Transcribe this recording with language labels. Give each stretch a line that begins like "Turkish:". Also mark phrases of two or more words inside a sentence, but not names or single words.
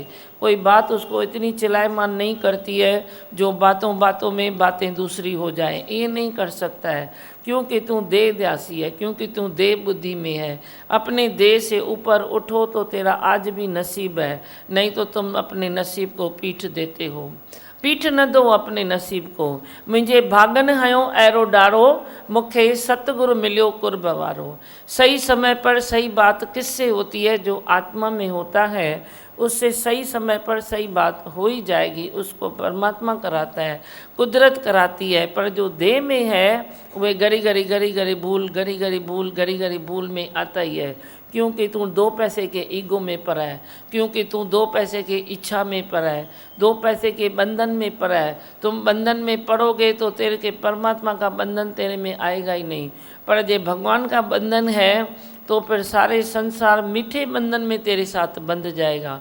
Hindi: कोई बात उसको इतनी चिलायमान नहीं करती है जो बातों बातों में बातें दूसरी हो जाए। ये नहीं कर सकता है, क्योंकि तू देह ध्यासी है, क्योंकि तू देह बुद्धि में है। अपने देह से ऊपर उठो तो तेरा आज भी नसीब है, नहीं तो तुम अपने नसीब को पीठ देते हो। पीठ न दो अपने नसीब को।
Sindhi: मुझे भागन हयो ऐरो डारो, मुखे सतगुरु मिलियो कुर्ब वारो।
Hindi: सही समय पर सही बात किससे होती है? जो आत्मा में होता है उससे सही समय पर सही बात हो ही जाएगी। उसको परमात्मा कराता है, कुदरत कराती है। पर जो देह में है वे गरी गरी गरी गरी भूल, गरी गरी भूल, गरी गरी भूल में आता ही है। क्योंकि तू दो पैसे के ईगो में पड़ा है, क्योंकि तू दो पैसे के इच्छा में पड़ा है, दो पैसे के बंधन में पड़ा है। तुम बंधन में पड़ोगे तो तेरे के परमात्मा का बंधन तेरे में आएगा ही नहीं। पर जो भगवान का बंधन है तो फिर सारे संसार मीठे बंधन में तेरे साथ बंध जाएगा।